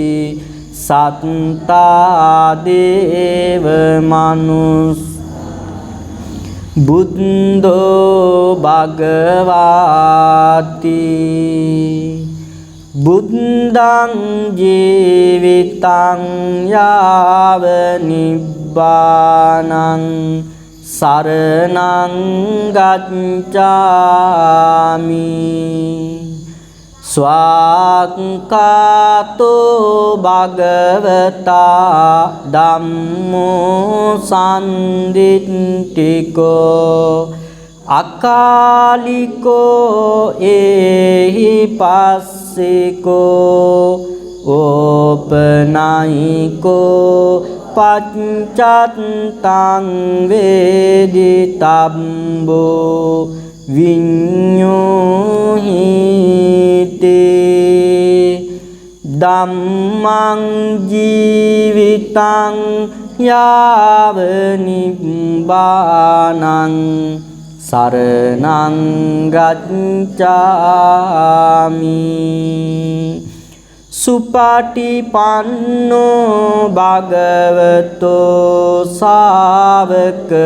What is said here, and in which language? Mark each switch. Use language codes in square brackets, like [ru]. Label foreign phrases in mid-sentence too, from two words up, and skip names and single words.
[pi] සත්තා දේව මනුස් බුද්ධෝ භගවාති බුද්ධං ජීවිතං යාව නිබ්බානං සරණං ගච්ඡාමි. ස්වාක්ඛාතෝ භගවතා ධම්මෝ සම්දිට්ඨිකෝ අකාලිකෝ ඒහි පස්සිකෝ ඕපනයිකෝ පච්චත්තං වේදිතබ්බෝ විඤ්ඤෝහිතේ ධම්මං ජීවිතං යාව නිබ්බානං සරණං ගච්ඡාමි සුපටිපන්නෝ භගවතෝ සාවක